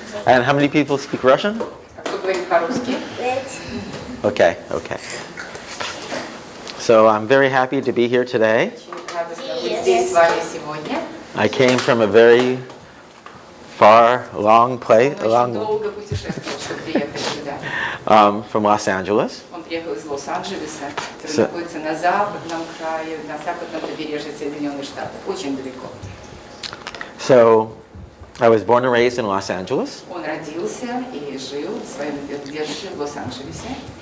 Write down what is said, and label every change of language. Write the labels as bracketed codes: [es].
[en] And how many people speak Russian? [ru] А кто говорит по-русски? [en] Okay, okay. So I'm very happy to be here today. [ru] Очень радостно быть здесь с вами сегодня. [en] I came from a very far, long place, [ru] Он очень долго путешествовал, чтобы приехать сюда. [en] From Los Angeles. [ru] Он приехал из Лос-Анджелеса, который находится на западном крае, на западном побережье Соединенных Штатов, очень далеко. [en] So I was born and raised in Los Angeles. [ru] Он родился и жил в своем детстве в Лос-Анджелесе.